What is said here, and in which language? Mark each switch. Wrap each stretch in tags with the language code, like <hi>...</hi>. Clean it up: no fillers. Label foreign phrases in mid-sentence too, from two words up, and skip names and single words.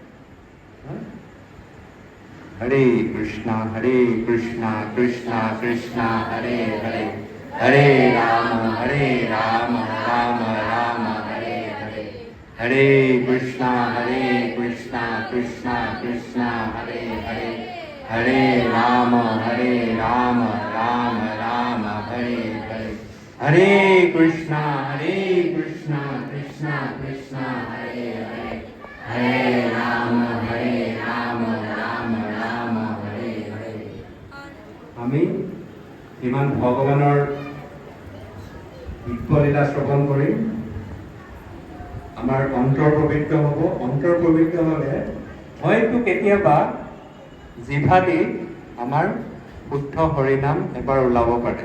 <sa>হৰে কৃষ্ণ কৃষ্ণ কৃষ্ণ হৰে হৰে, হৰে ৰাম ৰাম ৰাম হৰে হৰে, হৰে কৃষ্ণ কৃষ্ণ কৃষ্ণ হৰে হৰে, হৰে ৰাম রাম রাম হরে হরে, হরে কৃষ্ণ কৃষ্ণ কৃষ্ণ হরে হরে, হরে রাম রাম রাম হরে হরে।</sa> <as>আমি ইমান ভগৱানৰ দিব্যলীলা শ্ৰৱণ কৰিম, আমাৰ অন্তৰ পবিত্ৰ হ'ব। অন্তৰ পবিত্ৰ হ'লে হয়তো কেতিয়াবা জিভাদি আমাৰ শুদ্ধ হৰিনাম এবাৰ ওলাব পাৰে।</as>